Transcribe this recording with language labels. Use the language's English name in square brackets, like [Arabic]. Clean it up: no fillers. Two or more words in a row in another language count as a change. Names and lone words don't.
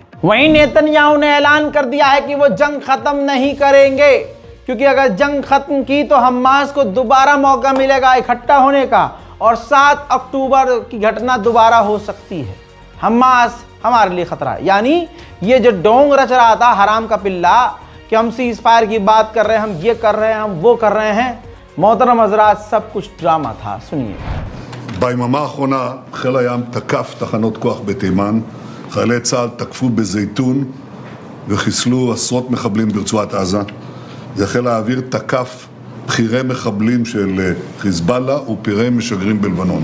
[Hindi] वहीं नेतन्याहू ने ऐलान कर दिया है कि वो जंग खत्म नहीं करेंगे, क्योंकि अगर जंग खत्म की तो हमास को दोबारा मौका मिलेगा इकट्ठा होने का और 7 अक्टूबर की घटना दोबारा हो सकती है। हमास हमारे लिए खतरा है। यानी ये जो डोंग रच रहा था हराम का पिल्ला कि हम [English] ceasefire [Hindi] की बात कर रहे हैं, हम ये कर रहे हैं, हम वो कर रहे हैं, मोहतरम हजरात, सब कुछ ड्रामा था। सुनिए। [Hebrew] ביממה האחרונה חיל הים תקף תחנות כוח בתימן, חיילי צה"ל תקפו בזיתון וחיסלו עשרות מחבלים ברצועת עזה, וחיל האוויר תקף בכירי מחבלים של חיזבאללה ופירי משגרים בלבנון.